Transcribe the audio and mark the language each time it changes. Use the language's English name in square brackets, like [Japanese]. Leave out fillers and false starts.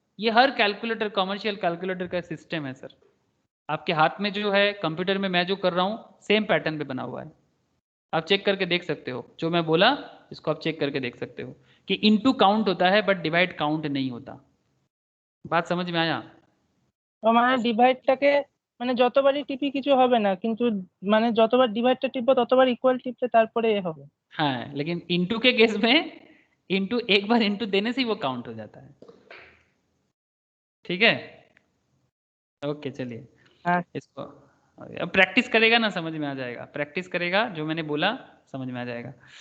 [Hindi] ये हर calculator, commercial calculator का system है सर। आपके हाथ में जो है कंप्यूटर में मैं जो कर रहा हूँ सेम पैटर्न पे बना हुआ है, आप चेक करके देख सकते हो। जो मैं बोला इसको आप चेक करके देख सकते हो कि इनटू काउंट होता है बट डिवाइड काउंट नहीं होता। बात समझ में आया? [Bangla] মানে ডিভাইডটাকে মানে যতবারই টিপি কিছু হবে না, কিন্তু মানে যতবার ডিভাইডটা টিপবো ততবার ইকুয়াল টিপলে তারপরে এ হবে। [Hindi] हाँ, लेकिन इंटू के केस में इंटू एक बार इंटू देने से ही वो काउंट हो जाता है। ठीक है, ओके, चलिए हाँ, इसको अब प्रैक्टिस करेगा ना समझ में आ जाएगा। प्रैक्टिस करेगा जो मैंने बोला समझ में आ जाएगा।